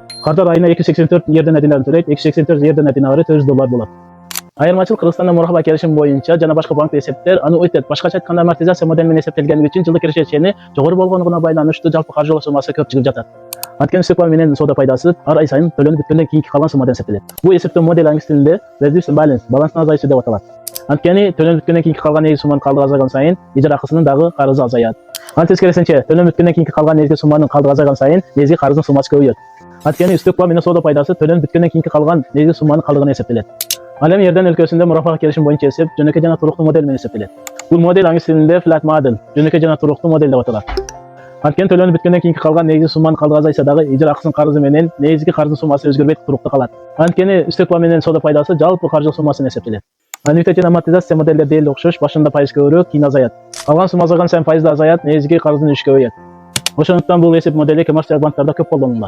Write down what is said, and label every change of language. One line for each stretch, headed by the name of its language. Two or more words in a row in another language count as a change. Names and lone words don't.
Kyrgyz: Кардар айына 284 Иордания динарын төлөйт, 284 Иордания динары 400 доллар болот. Айырмачылык Кыргызстанда мурабаха келишим боюнча жана башка банктык эсептер аны өтөт. Башкача айтканда амортизация модели менен эсептелгени үчүн жылдык кирешечени жогору болгондугуна байланыштуу жалпы каржылоо суммасы көп чыгып жатат. Анткени үстөк баа менен соода пайдасы ар ай сайын төлөнүп бүткөндөн кийинки калган суммадан эсептелет. Бул эсептөө модель англис тилинде
English: reduced balance,
Kyrgyz: баланстын азайышы деп аталат. Анткени төлөнүп бүткөндөн кийинки калган негизги сумманын калдыгы азайган сайын ижара акысынын дагы карызы азаят. Ал тескерисинче төлөнүп бүткөндөн кийинки калган негизги сумманын калдыгы азайган сайын негизги карыздын суммасы көбөйөт. Анткени үстөк баа менен соода пайдасы төлөнүп бүткөндөн кийинки калган негизги сумманын калдыгына эсептелет. Ал эми Иордания өлкөсүндө мурабаха келишим боюнча эсеп жөнөкөй жана туруктуу модель менен эсептелет. Бул модель англис тилинде
English: flat model,
Kyrgyz: жөнөкөй жана туруктуу модель деп аталат. Анткени төлөнүп бүткөндөн кийинки калган негизги сумманын калдыгы азайса дагы ижара акысынын карызы менен негизги карыздын суммасы өзгөрбөй туруктуу калат. Анткени үстөк баа менен соода пайдасы жалпы каржылык суммасына эсептелет. Аннуитет жана амортизация модельдер дээрлик окшош, башында пайыз көбүрөөк, кийин азаят. Калган сумма азайган сайын пайыз да азаят, негизги карыздын үлүшү көбөйөт. Ошондуктан бул эсеп модели коммерциялык банктарда көп колдонулат.